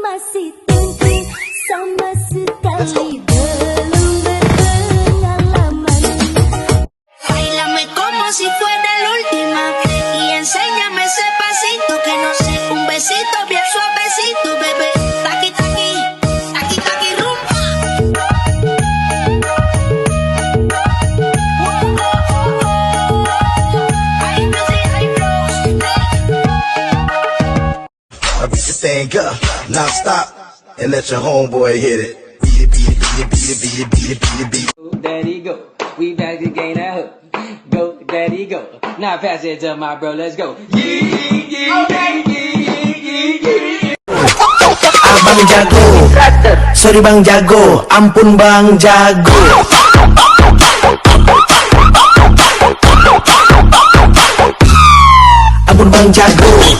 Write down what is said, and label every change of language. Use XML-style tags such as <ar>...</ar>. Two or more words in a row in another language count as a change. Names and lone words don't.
<id>masih thinking sama sekali belum berpengalaman.</id> <es>Bailame como si fuera la última y enséñame ese pasito que no sé, un besito bien suavecito, bebé. Taqui taqui, taqui taqui rumba. Hay music, hay flows.</es> <en>I beat the thing up, now stop, and let your homeboy hit it. Beat it, beat it, beat it, beat it, beat it, beat it, beat it, beat it. Daddy go, we back to gain that hook. Go, daddy go. Now pass it to my bro, let's go.</en> <id>Abang jago, sorry bang jago, ampun bang jago. Ampun bang jago.</id>